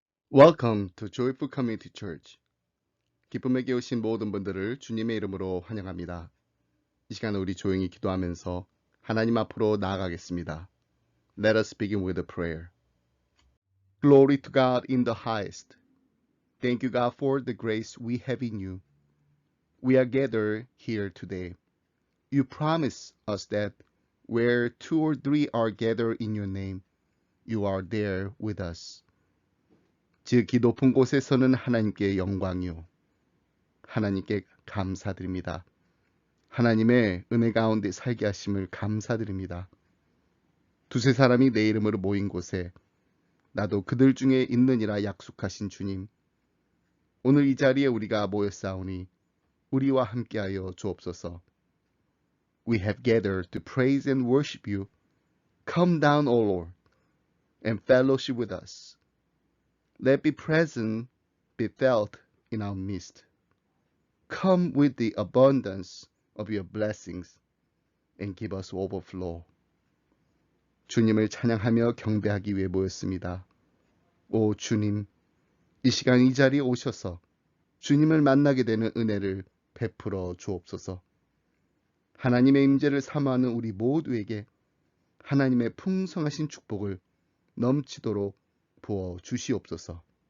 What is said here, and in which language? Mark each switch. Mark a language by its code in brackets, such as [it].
[en] Welcome to Joyful Community Church. [ko] 기쁨에게 오신 모든 분들을 주님의 이름으로 환영합니다. 이 시간 우리 조용히 기도하면서 하나님 앞으로 나아가겠습니다. [en] Let us begin with a prayer. Glory to God in the highest. Thank you, God, for the grace we have in you. We are gathered here today. You promise us that where two or three are gathered in your name, you are there with us. [ko] 지극히 높은 곳에서는 하나님께 영광이요. 하나님께 감사드립니다. 하나님의 은혜 가운데 살게 하심을 감사드립니다. 두세 사람이 내 이름으로 모인 곳에 나도 그들 중에 있느니라 약속하신 주님. 오늘 이 자리에 우리가 모였사오니 우리와 함께하여 주옵소서. [en] We have gathered to praise and worship you. Come down, O Lord, and fellowship with us. Let be present, be felt in our midst. Come with the abundance of your blessings and give us overflow. [ko] 주님을 찬양하며 경배하기 위해 모였습니다. 오 주님, 이 시간 이 자리에 오셔서 주님을 만나게 되는 은혜를 베풀어 주옵소서. 하나님의 임재를 사모하는 우리 모두에게 하나님의 풍성하신 축복을 넘치도록 부어 주시옵소서.